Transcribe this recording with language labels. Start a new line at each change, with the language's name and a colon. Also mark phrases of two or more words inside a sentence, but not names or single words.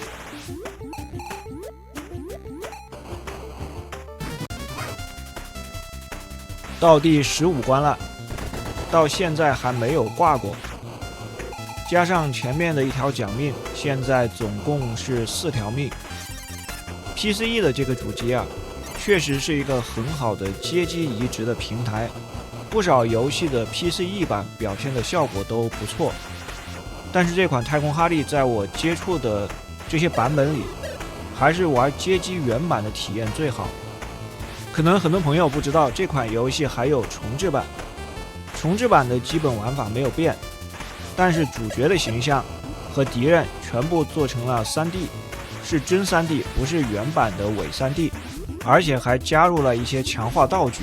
Chinese: 到第15關了，到現在還沒有掛過，加上前面的1條獎命，現在總共是4條命。PCE 的這個主機啊，確實是一個很好的街機移植的平台。不少遊戲的 PCE 版表現的效果都不錯，但是這款太空哈利在我接觸的這些版本裡，還是玩街機原版的體驗最好。可能很多朋友不知道，這款遊戲還有重置版，重置版的基本玩法沒有變，但是主角的形象和敌人全部做成了 3D， 是真 3D， 不是原版的偽 3D， 而且還加入了一些強化道具。